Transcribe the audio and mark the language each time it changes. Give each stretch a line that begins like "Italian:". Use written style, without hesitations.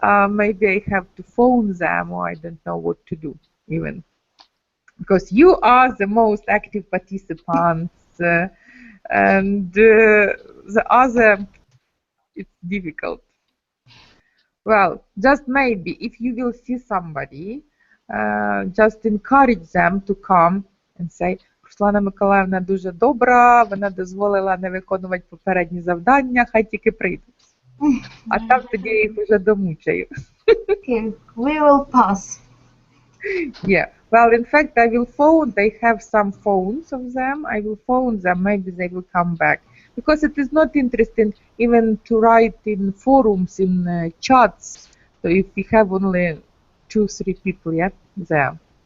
English: Maybe I have to phone them, or I don't know what to do even, because you are the most active participants, and the other, it's difficult. Well, just maybe if you will see somebody, just encourage them to come and say,
Ukrainian: Руслана Миколаївна дуже добра, вона дозволила не виконувати попередні завдання, хай тільки прийдуть. А там тоді я їх вже домучаю.
English: Okay, we will pass. Yeah, well, in fact, I will phone, they have some phones of them, I will phone them, maybe they will come back. Because it is not interesting even to write in forums, in chats, so if we have only 2-3 people, yeah, there.